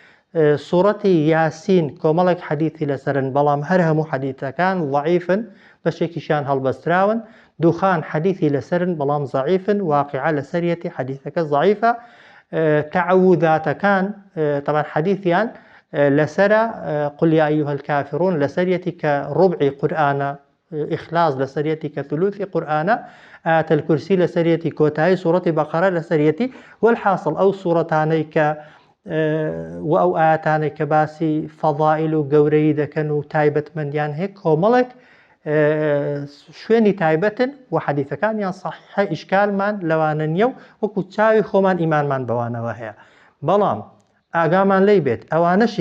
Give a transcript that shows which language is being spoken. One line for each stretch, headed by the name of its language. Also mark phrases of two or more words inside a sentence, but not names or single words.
Central Kurdish: سوورەتی یاسین کۆمەڵێک حەدیثی لەسەرن بەڵام هەر هەموو حەدیثەکان ضعیفن بەشێکیشیان هەڵبەستراون دووخان حەدیثی لەسەرن بەڵام ضعیفن واقعە لەسەریەتی حەدیثەکە ضعیفە تەعەوذاتەکان طبعا حەدیثیان لەسرە
Arabic: قل يا أيها الكافرون
Central Kurdish: لەسەریەتی کە ڕبعی قورئانە ئیخلاص لەسەریەتی کە ثلوثی قورئانە ئایەت الکورسی لەسەریەتی کۆتایی سوورەتی بەقەرە لەسەریەتی والحاصل ئەو سوورەتانەی کە و ئەو ئاەتانەی کە باسی فەضائیل و گەورەی دەکەن و تایبەتمەندیان هەیە کۆمەڵێک شوێنی تایبەتن و حەدیثەکانیان صحیحە ئیشکالمان لەوانە نییە و وەکو چاوی خۆمان ئیمانمان بەوانەوە هەیە بەڵام ئاگامان لێی بێت ئەوانەشی